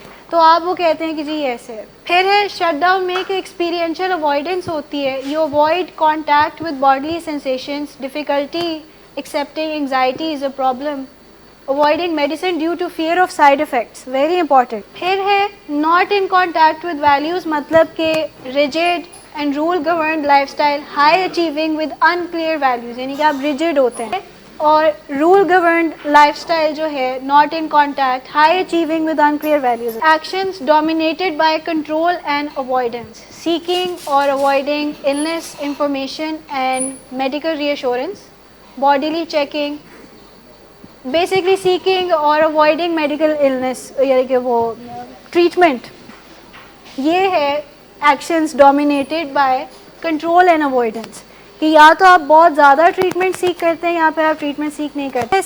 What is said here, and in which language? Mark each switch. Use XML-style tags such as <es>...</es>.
<ur>تو آپ وہ کہتے ہیں کہ جی ایسے ہے. پھر ہے</ur> <en>shut down میں کہ experiential avoidance</en> <ur>ہوتی ہے,</ur> <en>You avoid contact with bodily sensations, difficulty accepting anxiety is a problem, avoiding medicine due to fear of side effects, very important.</en> <ur>پھر ہے</ur> <en>not in contact with values,</en> <ur>مطلب کہ</ur> <en>rigid and rule governed lifestyle, high achieving with unclear values,</en> <ur>یعنی کہ آپ</ur> <en>rigid</en> <ur>ہوتے ہیں, اور</ur> <en>rule governed lifestyle</en> <ur>جو ہے</ur> <en>not in contact, high achieving with unclear values. Actions dominated by control and avoidance, seeking or avoiding illness information and medical reassurance, bodily checking, basically seeking or avoiding medical illness,</en> <ur>یعنی کہ وہ</ur> <en>Treatment.</en> <ur>یہ ہے actions</ur> <en>dominated by control and avoidance,</en> <ur>کہ یا تو آپ بہت زیادہ ٹریٹمنٹ سیکھ کرتے ہیں یا پھر آپ ٹریٹمنٹ سیکھ نہیں کرتے.</ur>